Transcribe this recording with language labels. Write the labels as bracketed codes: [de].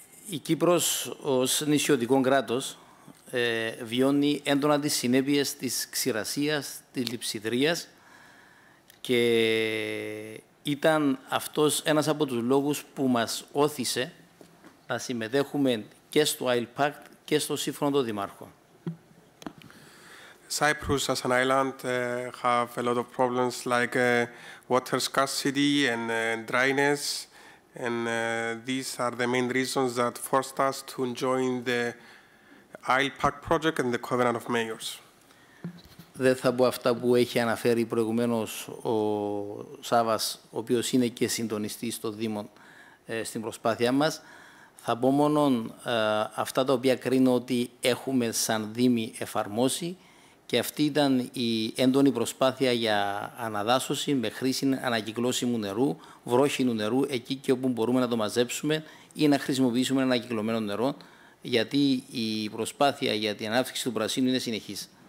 [el] Η Κύπρος ως νησιωτικό κράτος βιώνει έντονα τις συνέπειες της ξηρασίας, της λειψιδρίας, και ήταν αυτός ένας από τους λόγους που μας όθησε να συμμετέχουμε και στο Oil Pact και στο Σύμφωνο των Δημάρχων. [en] Cyprus as an island have a lot of problems like water scarcity and dryness, and these are the main reasons that forced us to join the Oil Pact project and the Covenant of Mayors. [el] Δεν θα πω αυτά που έχει αναφέρει προηγουμένως ο Σάβας, ο οποίος είναι και συντονιστής στο Δήμο στην προσπάθειά μας. Θα πω μόνο αυτά τα οποία κρίνω ότι έχουμε σαν Δήμοι εφαρμόσει, και αυτή ήταν η έντονη προσπάθεια για αναδάσωση με χρήση ανακυκλώσιμου νερού, βρόχινου νερού, εκεί και όπου μπορούμε να το μαζέψουμε ή να χρησιμοποιήσουμε ανακυκλωμένο νερό, γιατί η προσπάθεια για την ανάπτυξη του πρασίνου είναι συνεχής.